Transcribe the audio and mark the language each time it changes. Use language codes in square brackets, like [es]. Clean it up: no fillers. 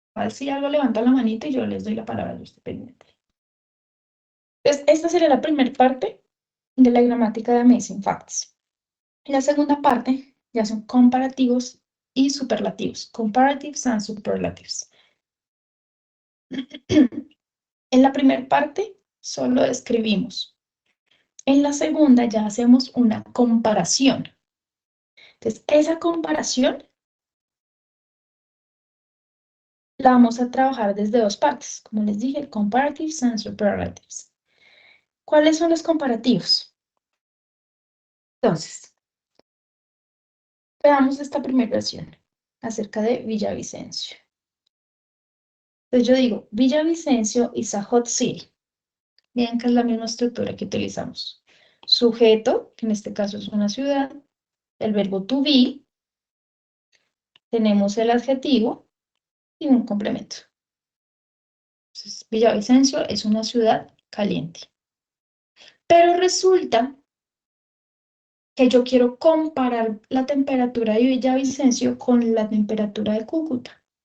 [es] Si algo levanta la manita y yo les doy la palabra, yo estoy pendiente. Entonces, esta sería la primera parte de la gramática de Amazing Facts. La segunda parte ya son comparativos y superlativos. [en] Comparatives and superlatives. [es] En la primera parte solo describimos. En la segunda ya hacemos una comparación. Entonces, esa comparación la vamos a trabajar desde dos partes. Como les dije, [en] comparatives and superlatives. [es] ¿Cuáles son los comparativos? Entonces, veamos esta primera versión acerca de Villavicencio. Entonces yo digo, [en] Villavicencio is a hot city. [es] Miren que es la misma estructura que utilizamos. Sujeto, que en este caso es una ciudad, el verbo to be, tenemos el adjetivo y un complemento. Entonces, Villavicencio es una ciudad caliente. Pero resulta que yo quiero comparar la temperatura de Villavicencio con la temperatura de Cúcuta.